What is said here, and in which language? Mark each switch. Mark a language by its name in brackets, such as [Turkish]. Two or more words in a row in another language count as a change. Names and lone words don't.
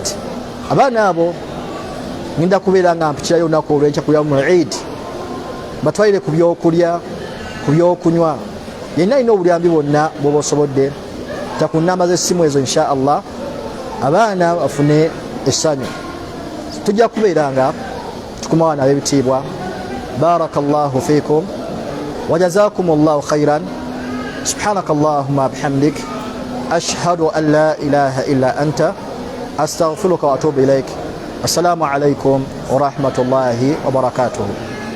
[Ganda] Abaana abo ngenda kubeera nga mpikirayo olunaku olw'enkya ku [Arabic] يوم العيد, [Ganda] batwalire ku byokulya ku byokunywa, yenna alina obuyambi bwonna bw'oba osobodde. Ta ku nnamba z'essimu ezo [Arabic] إن شاء الله [Ganda] abaana bafune essanyu. Tujja kubeera nga tukumawa n'ab'ebitiibwa. [Arabic] بارك الله فيكم وجزاكم الله خيرا. سبحانك اللهم وبحمدك أشهد أن لا إله إلا أنت أستغفرك وأتوب إليك. السلام عليكم ورحمة الله وبركاته.